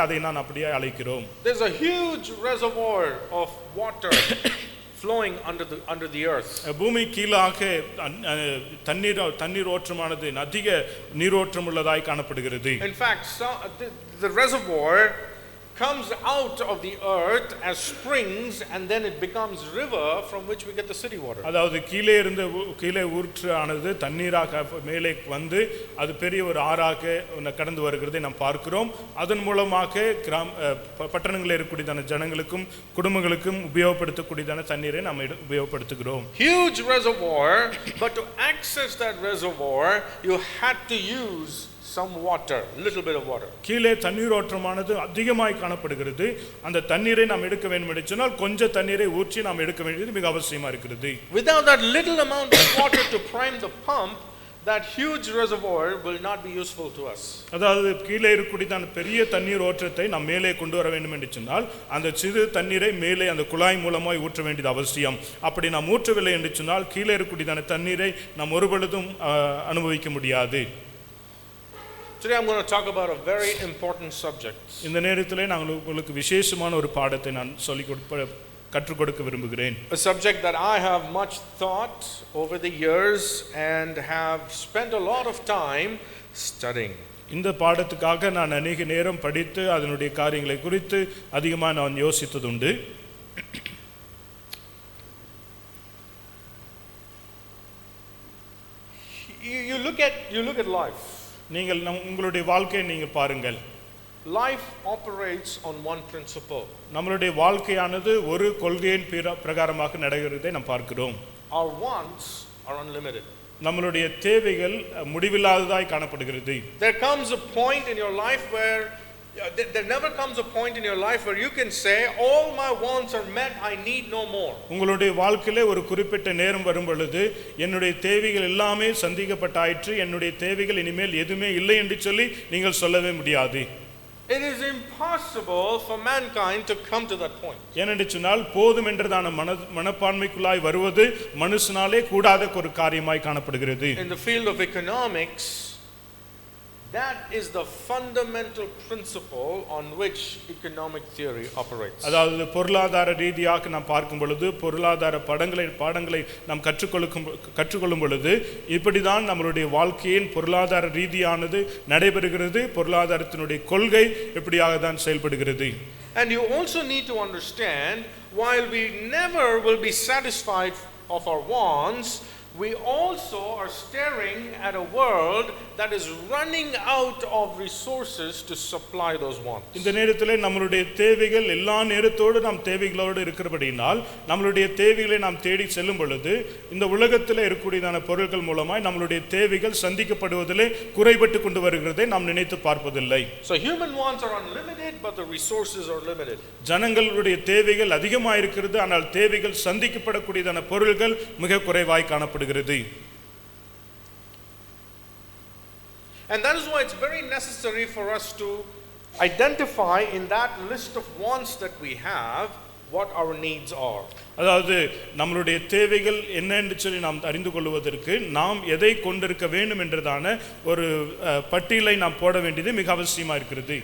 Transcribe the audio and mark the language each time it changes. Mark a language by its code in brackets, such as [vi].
[ta] அதை நான் அப்படியே அழைக்கிறோம். [en] There's a huge reservoir of water flowing under the earth. [ta] பூமி கீழாக தண்ணீர் ஓட்டமானது அதிக நீரோட்டம் உள்ளதாய் காணப்படுகிறது. [en] In fact, the reservoir comes out of the earth as springs, and then it becomes river from which we get the city water. [ta] அதாவது கீழே ஊற்றானது தண்ணீராக மேலே வந்து அது பெரிய ஒரு ஆறாக கடந்து வருகிறதை நாம் பார்க்கிறோம். அதன் மூலமாக பட்டணங்களில் இருக்கக்கூடியதான ஜனங்களுக்கும் குடும்பங்களுக்கும் உபயோகப்படுத்தக்கூடியதான தண்ணீரை நாம் உபயோகப்படுத்துகிறோம். [en] Huge reservoir, but to access that reservoir you had to use some water, little bit of water. [ta] கீழே தண்ணீர் ஓட்டமானது அதிகமாய் காணப்படுகிறது. அந்த தண்ணீரை நாம் எடுக்க வேண்டும் என்று சொன்னால் கொஞ்சம் தண்ணீரை ஊற்றி நாம் எடுக்க வேண்டியது மிக அவசியமா இருக்கிறது. [en] Without that little amount of water to prime the pump, that huge reservoir will not be useful to us. [ta] அதாவது கீழே இருக்கக்கூடியதான பெரிய தண்ணீர் ஓட்டத்தை நாம் மேலே கொண்டு வர வேண்டும் என்று சொன்னால் அந்த சிறு தண்ணீரை மேலே அந்த குழாய் மூலமாய் ஊற்ற வேண்டியது அவசியம். அப்படி நாம் ஊற்றவில்லை என்று சொன்னால் கீழே இருக்கக்கூடியதான தண்ணீரை நாம் ஒருபொழுதும் அனுபவிக்க முடியாது. [en] Today I'm going to talk about a very important subject. [ta] இந்த நேரத்திலே நான் உங்களுக்கு விசேஷமான ஒரு பாடத்தை நான் கற்றுக் கொடுக்க விரும்புகிறேன். [en] A subject that I have much thought over the years and have spent a lot of time studying. [ta] இந்த பாடத்துக்காக நான் அநேக நேரம் படித்து அதனுடைய காரியங்களை குறித்து அதிகமாக நான் யோசித்ததுண்டு. [en] You look at life. [ta] நீங்கள் உங்களுடைய வாழ்க்கையை நீங்கள் பாருங்கள். [en] Life operates on one principle. [ta] நம்மளுடைய வாழ்க்கையானது ஒரு கொள்கையின் பிரகாரமாக நடக்கிறதை நாம் பார்க்கிறோம். [en] Our wants are unlimited. [ta] நம்மளுடைய தேவைகள் முடிவில்லாததாய் காணப்படுகிறது. [en] There comes a point in your life where there never comes a point in your life where you can say all my wants are met, I need no more. [ta] உங்களுடைய வாழ்க்கையிலே ஒரு குறிப்பிட்ட நேரம் வரும் பொழுது என்னுடைய தேவைகள் எல்லாமே சந்திக்கப்பட்டாயிற்று, என்னுடைய தேவைகள் இனிமேல் எதுவுமே இல்லை என்று சொல்லி நீங்கள் சொல்லவே முடியாது. [en] It is impossible for mankind to come to that point. [ta] ஏனென்று சொன்னால் போதும் என்றதான மனப்பான்மைக்குள்ளாய் வருவது மனுஷனாலே கூடாத ஒரு காரியமாய் காணப்படுகிறது. [en] In the field of economics, that is the fundamental principle on which economic theory operates. [ta] அதாவது பொருளாதார ரீதியாக நாம் பார்க்கும் பொழுது பொருளாதார பாடங்களை நாம் கற்றுக்கொள்ளும் பொழுது இப்படிதான் நம்மளுடைய வாழ்க்கையின் பொருளாதார ரீதியானது நடைபெறுகிறது, பொருளாதாரத்தினுடைய கொள்கை இப்படியாக தான் செயல்படுகிறது. [en] And you also need to understand, while we never will be satisfied of our wants, we also are staring at a world that is running out of resources to supply those wants. [ta] இந்த நேரத்திலே நம்மளுடைய தேவைகள் எல்லா நேரத்தோடு நாம் தேவைகளோடு இருக்கிறபடியால் நம்மளுடைய தேவைகளை நாம் தேடி செல்லும் பொழுது இந்த உலகத்திலே இருக்கக்கூடியதான பொருட்கள் மூலமாய் நம்மளுடைய தேவைகள் சந்திக்கப்படுவதிலே குறைபட்டு கொண்டு வருகிறதை நாம் நினைத்து பார்ப்பதில்லை. [en] So human wants are unlimited, but the resources are limited. [ta] ஜனங்களுடைய தேவைகள் அதிகமாக இருக்கிறது, ஆனால் தேவைகள் சந்திக்கப்படக்கூடியதான பொருட்கள் மிக குறைவாய் காணப்படுகிறது. [en] And that is why it's very necessary for us to identify in that list of wants that we have what our needs are. [ta] அதாவது நம்மளுடைய தேவைகள் என்ன என்று சொல்லி நாம் அறிந்து கொள்வதற்கு நாம் எதை கொண்டிருக்க வேண்டும் என்றதான ஒரு பட்டியலை நாம் போட வேண்டியது மிக அவசியமா இருக்கிறது.